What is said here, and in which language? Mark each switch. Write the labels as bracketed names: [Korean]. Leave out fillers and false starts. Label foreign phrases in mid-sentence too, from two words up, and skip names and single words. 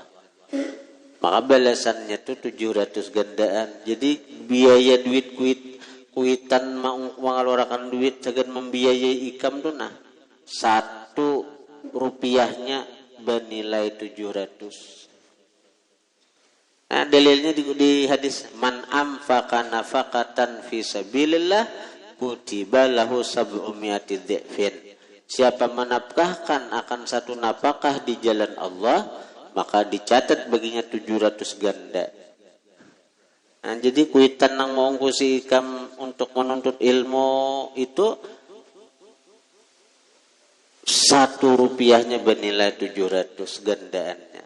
[Banjar] Maka balasannya tuh 700 gandaan. Jadi biaya duit kuitan mau mengeluarkan duit segan membiayai ikam tuh nah 1 rupiahnya bernilai 700. Nah, dalilnya di hadis [Arabic] من أنفق نفقة في سبيل الله كتب له سبعمائة ضعف. [Banjar] Siapa menafkahkan akan satu nafkah di jalan Allah, maka dicatat baginya 700 ganda. Nah, jadi kuitan nang mau ngkusi ikam untuk menuntut ilmu itu 1 rupiahnya bernilai 700 gandaannya.